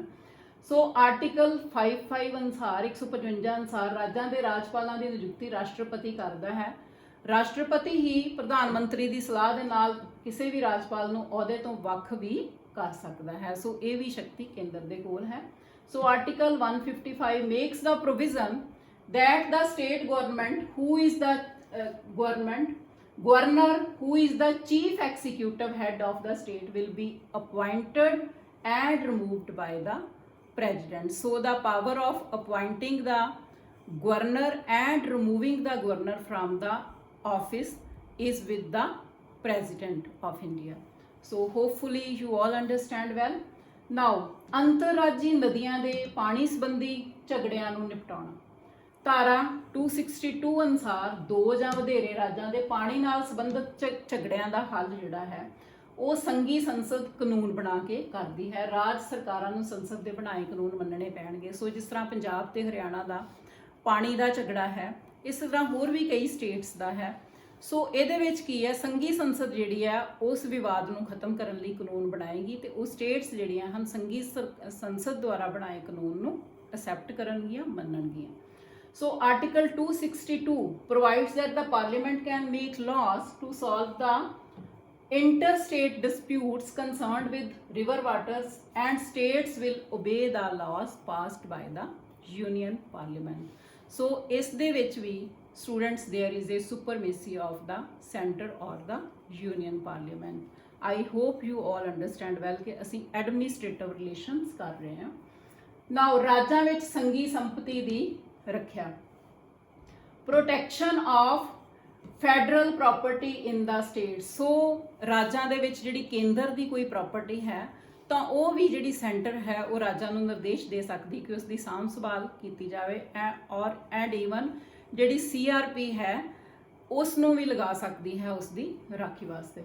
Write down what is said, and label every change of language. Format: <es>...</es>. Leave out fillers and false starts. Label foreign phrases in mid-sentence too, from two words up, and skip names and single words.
<pa>ਸੋ ਆਰਟੀਕਲ 55 ਅਨੁਸਾਰ 155 ਅਨੁਸਾਰ ਰਾਜਾਂ ਦੇ ਰਾਜਪਾਲਾਂ ਦੀ ਨਿਯੁਕਤੀ ਰਾਸ਼ਟਰਪਤੀ ਕਰਦਾ ਹੈ. ਰਾਸ਼ਟਰਪਤੀ ਹੀ ਪ੍ਰਧਾਨ ਮੰਤਰੀ ਦੀ ਸਲਾਹ ਦੇ ਨਾਲ ਕਿਸੇ ਵੀ ਰਾਜਪਾਲ ਨੂੰ ਅਹੁਦੇ ਤੋਂ ਵੱਖ ਵੀ ਕਰ ਸਕਦਾ ਹੈ. ਸੋ ਇਹ ਵੀ ਸ਼ਕਤੀ ਕੇਂਦਰ ਦੇ ਕੋਲ ਹੈ.</pa> <en>so article 155 makes the provision that the state government who is the governor who is the chief executive head of the state will be appointed and removed by the president. So the power of appointing the governor and removing the governor from the office is with the president of India. So hopefully you all understand well.</en> <pa>Now ਅੰਤਰਰਾਜੀ ਨਦੀਆਂ ਦੇ ਪਾਣੀ ਸੰਬੰਧੀ ਝਗੜਿਆਂ ਨੂੰ ਨਿਪਟਾਉਣਾ. ਧਾਰਾ 262 ਅਨੁਸਾਰ ਦੋ ਜਾਂ ਵਧੇਰੇ ਰਾਜਾਂ ਦੇ ਪਾਣੀ ਨਾਲ ਸੰਬੰਧਿਤ ਝਗੜਿਆਂ ਦਾ ਹੱਲ ਜਿਹੜਾ ਹੈ ਉਹ ਸੰਘੀ ਸੰਸਦ ਕਾਨੂੰਨ ਬਣਾ ਕੇ ਕਰਦੀ ਹੈ. ਰਾਜ ਸਰਕਾਰਾਂ ਨੂੰ ਸੰਸਦ ਦੇ ਬਣਾਏ ਕਾਨੂੰਨ ਮੰਨਣੇ ਪੈਣਗੇ. ਸੋ ਜਿਸ ਤਰ੍ਹਾਂ ਪੰਜਾਬ ਤੇ ਹਰਿਆਣਾ ਦਾ ਪਾਣੀ ਦਾ ਝਗੜਾ ਹੈ, ਇਸ ਤਰ੍ਹਾਂ ਹੋਰ ਵੀ ਕਈ ਸਟੇਟਸ ਦਾ ਹੈ. ਸੋ ਇਹਦੇ ਵਿੱਚ ਕੀ ਹੈ, ਸੰਘੀ ਸੰਸਦ ਜਿਹੜੀ ਹੈ ਉਸ ਵਿਵਾਦ ਨੂੰ ਖਤਮ ਕਰਨ ਲਈ ਕਾਨੂੰਨ ਬਣਾਏਗੀ ਤੇ ਉਹ ਸਟੇਟਸ ਜਿਹੜੀਆਂ ਹਨ ਸੰਘੀ ਸੰਸਦ ਦੁਆਰਾ ਬਣਾਏ ਕਾਨੂੰਨ ਨੂੰ ਅਸੈਪਟ ਕਰਨਗੀਆਂ, ਮੰਨਣਗੀਆਂ.</pa> <en>So Article 262 provides that the Parliament can make laws to solve the interstate disputes concerned with river waters and states will obey the laws passed by the Union Parliament. So</en> <pa>ਇਸ ਦੇ ਵਿੱਚ ਵੀ</pa> <en>students there is a supremacy of the center or the Union Parliament. I hope you all understand well</en> <pa>ਕਿ ਅਸੀਂ</pa> <en>administrative relations</en> <pa>ਕਰ ਰਹੇ ਹਾਂ. Now ਰਾਜਾਂ ਵਿੱਚ ਸੰਘੀ ਸੰਪਤੀ ਦੀ ਰੱਖਿਆ.</pa> <en>protection of federal property in the state.</en> <pa>ਸੋ ਰਾਜਾਂ ਦੇ ਵਿੱਚ ਜਿਹੜੀ ਕੇਂਦਰ ਦੀ ਕੋਈ ਪ੍ਰਾਪਰਟੀ ਹੈ ਤਾਂ ਉਹ ਵੀ ਜਿਹੜੀ ਸੈਂਟਰ ਹੈ ਉਹ ਰਾਜਾਂ ਨੂੰ ਨਿਰਦੇਸ਼ ਦੇ ਸਕਦੀ ਕਿ ਉਸ ਦੀ ਸਾਂਭ ਸੰਭਾਲ ਕੀਤੀ ਜਾਵੇ</pa> <en>and even</en> <pa>ਜਿਹੜੀ CRP ਹੈ ਉਸ ਨੂੰ ਵੀ ਲਗਾ ਸਕਦੀ ਹੈ ਉਸ ਦੀ ਰਾਖੀ ਵਾਸਤੇ।</pa>